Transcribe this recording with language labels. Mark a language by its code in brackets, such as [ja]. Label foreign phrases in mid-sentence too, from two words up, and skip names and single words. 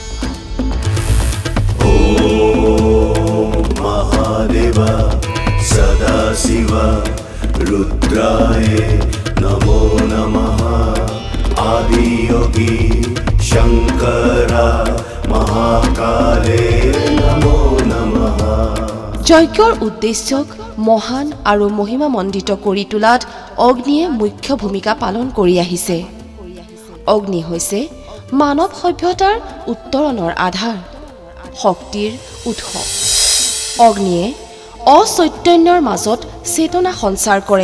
[sa] ॐ महादेवा सदाशिवा रुद्राय नमो नमः आदियोगी शङ्करा महाकाले नमो नमः। [as] যজ্ঞৰ উদ্দেশ্যক মহান আৰু মহিমামণ্ডিত কৰি তোলাত অগ্নিয়ে মুখ্য ভূমিকা পালন কৰি আহিছে। অগ্নি হৈছে মানৱ সভ্যতাৰ উত্তৰণৰ আধাৰ, শক্তিৰ উৎস। অগ্নিয়ে অচৈতন্যৰ মাজত চেতনা সঞ্চাৰ কৰে।